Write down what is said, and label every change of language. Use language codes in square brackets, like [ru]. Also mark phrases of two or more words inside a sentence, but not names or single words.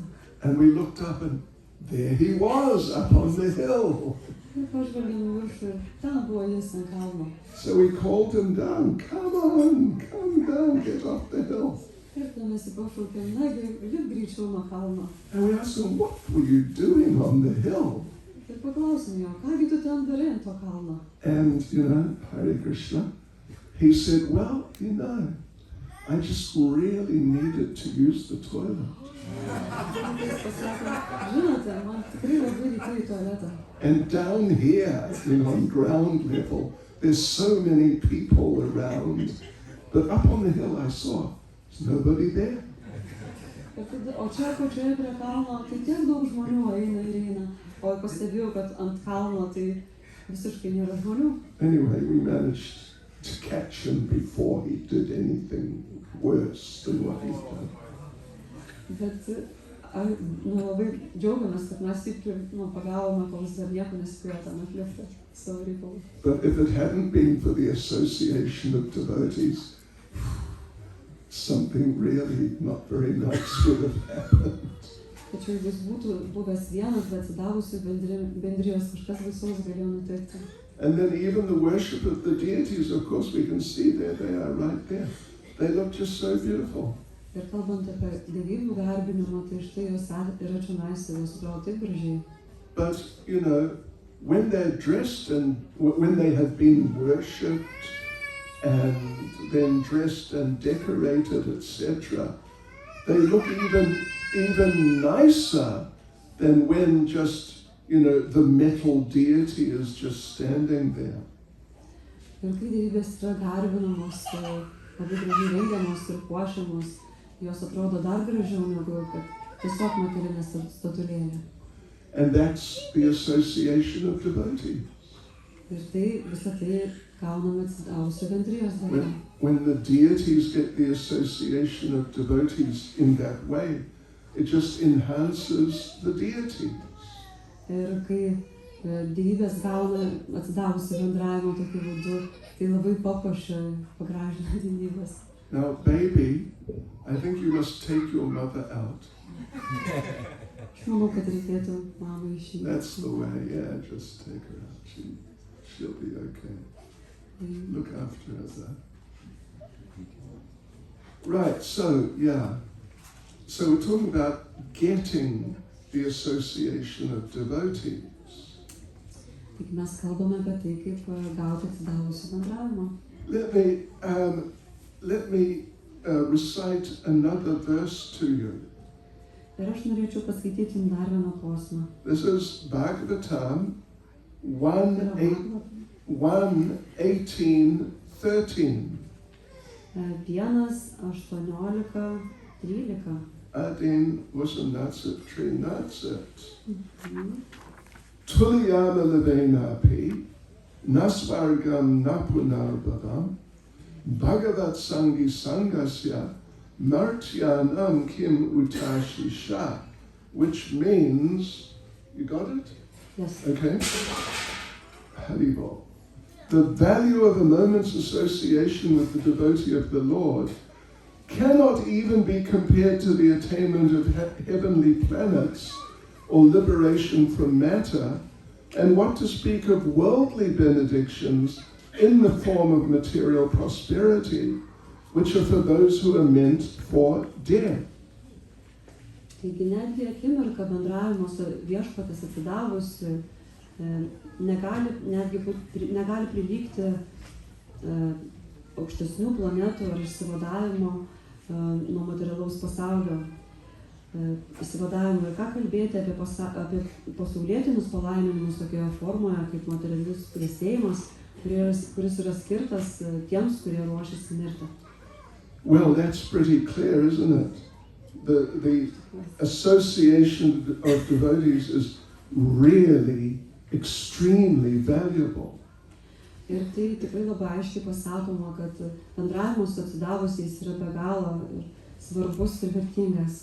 [en] And we looked up and there he was up on the hill. [lt] Ir pažvelgėm į viršų ir ten buvo jis ant kalno. [en] So we called him down, come on, come down, get off the hill. [lt] Ir tada mes jį pašaukėm, nagi, lip greičiau nuo kalno. [en] And we asked him, what were you doing on the hill? [lt] Ir paklausėm jo, kągi tu ten darai ant to kalno? [en] And, Hare Krishna, he said, well, I just really needed to use the toilet. [lt] Jis pasakė, žinote, man tikrai labai reikėjo į tualetą. [en] And down here, on ground level, there's so many people around. But up on the hill I saw, there's nobody there. [lt] Ir tada, o čia pačioje prie kalno, tai tiek daug žmonių eina ir eina. O pastebėjau, kad ant kalno tai visiškai nėra žmonių. [en] Anyway, we managed to catch him before he did anything worse than what he'd done. [lt] Bet labai džiaugiamės, kad mes jį pagavome, kol jis dar nieko nespėjo ten atlikti savo reikalų. [en] But if it hadn't been for the association of devotees, something really not very nice would have happened. [lt] Tačiau jeigu jis būtų buvęs vienas, bet atsidavusių bendrijos, kažkas baisaus galėjo nutikti. [en] And then even the worship of the deities, of course, we can see there, they are right there. They look just so beautiful. [lt] Ir kalbant apie dievybių garbinimą, tai štai jos yra čionais, jos atrodo taip gražiai. [en] But, when they're dressed and when they have been worshipped and then dressed and decorated, etc., they look even nicer than when just, the metal deity is just standing there. [lt] Ir kai dievybės yra garbinamos, labai gražiai rengiamos ir puošiamos, jos atrodo dar gražiau negu kad tiesiog metalinė statulėlė. [en] And that's the association of devotees. [lt] Ir tai visą tai gauname atsidavusių bendrijos dėka. [en] When the deities get the association of devotees in that way, it just enhances the deities. [lt] Ir kai dievybės gauna atsidavusių bendravimo tokiu būdu, tai labai papuošia, pagražina dievybės. [en] Now, baby, I think you must take your mother out. [lt] Aš manau, kad reikėtų mamą išimti. [en] That's the way, yeah, just take her out. She'll be okay. Look after her there. Right, so, yeah. So we're talking about getting the association of devotees. [lt] Tik mes kalbame apie tai, kaip gauti atsidavusių bendravimą. [en] Let me recite another verse to you. [lt] Ir aš norėčiau paskaityti jums dar vieną posmą. [en] This is Bhagavatam 1:18:13. 1:18:13. [sa] Adin Vasanatsit Trinatsit. Tulyama Levenapi Nasvargam Napunarbhavam Bhagavat Sangi Sangasya Martyanam Kim Utashisha, [en] which means, you got it? Yes. Okay? Haribol. The value of a moment's association with the devotee of the Lord cannot even be compared to the attainment of heavenly planets or liberation from matter, and what to speak of worldly benedictions in the form of material prosperity, which are for those who are meant for death. [lt] Taigi netgi akimirka bendravimo su viešpaties atsidavusiu negali prilygti aukštesnių planetų ar išsivadavimo nuo materialaus pasaulio išsivadavimo. Ir ką kalbėti apie pasaulietinius palaiminimus tokioje formoje kaip materialus klestėjimas, kuris yra skirtas tiems, kurie ruošiasi mirti. [en] Well, that's pretty clear, isn't it? The association of devotees is really extremely valuable. [lt] Ir tai tikrai labai aiškiai pasakoma, kad bendravimas su atsidavusiais yra be galo svarbus ir vertingas.